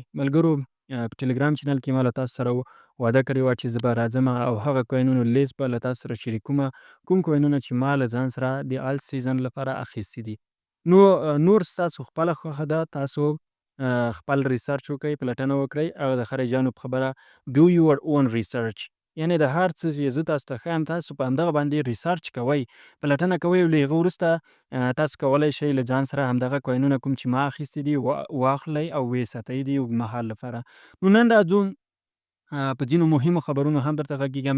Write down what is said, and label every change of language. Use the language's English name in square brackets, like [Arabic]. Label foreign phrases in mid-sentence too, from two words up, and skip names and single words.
[Pashto] ملګرو، په ټلګرام چینل کې ما له تاسو سره وعده کړې وه چې زه به راځم او هغه کوینونو لیست به له تاسو سره شریکومه. کوم کوینونه چې ما له ځان سره د [English] all season [Pashto] لپاره اخیستي دي. نو نور ستاسو خپله خوښه ده، تاسو خپل ریسرچ وکړئ، پلټنه وکړئ او د خارجیانو په خبره [English] do your own research. [Pashto] یعنې د هر څه چې زه تاسو ته ښیم، تاسو په همدغه باندې ریسرچ کوئ، پلټنه کوئ او له هغه وروسته تاسو کولی شئ له ځان سره همدغه کوینونه کوم چې ما اخیستي دي واخلئ او ویې ساتئ د اوږدمهال لپاره. نو نن راځو په ځینو مهمو خبرونو هم درته غږېږم.